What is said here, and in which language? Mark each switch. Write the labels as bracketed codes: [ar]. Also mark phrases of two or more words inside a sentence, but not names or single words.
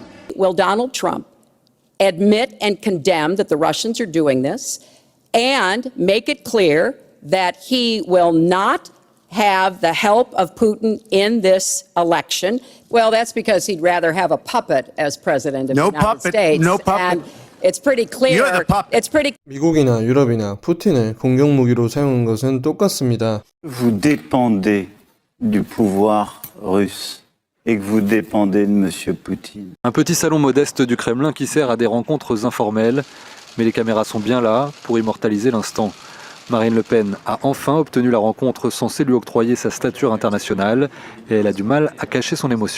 [en] Will Donald Trump admit and condemn that the Russians are doing this and make it clear that he will not have the help of Putin in this election? Well, that's because he'd rather have a puppet as president of the United States. No puppet. And it's pretty clear. You're the puppet. It's pretty. [ko] 미국이나 유럽이나 푸틴을 공격 무기로 사용한 것은 똑같습니다. [fr] Vous dépendez du pouvoir russe et que vous dépendez de M. Poutine. Un petit salon modeste du Kremlin qui sert à des rencontres informelles, mais les caméras sont bien là pour immortaliser l'instant. Marine Le Pen a enfin obtenu la rencontre censée lui octroyer sa stature internationale et elle a du mal à cacher son émotion.